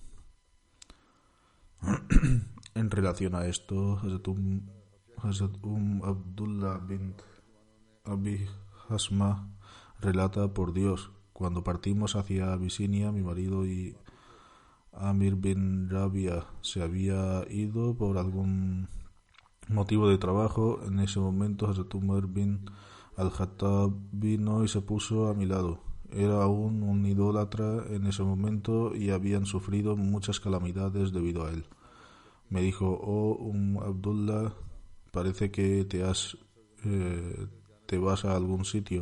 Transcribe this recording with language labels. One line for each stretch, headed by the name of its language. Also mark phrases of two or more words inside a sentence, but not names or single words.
Spanish: En relación a esto, Hazrat Abdullah bin Abi Hasma relata: por Dios, cuando partimos hacia Abisinia, mi marido y Amir bin Rabia se había ido por algún motivo de trabajo. En ese momento Hazrat Umar bin al-Khattab vino y se puso a mi lado. Era aún un idólatra en ese momento y habían sufrido muchas calamidades debido a él. Me dijo: oh Abdullah, parece que te vas a algún sitio.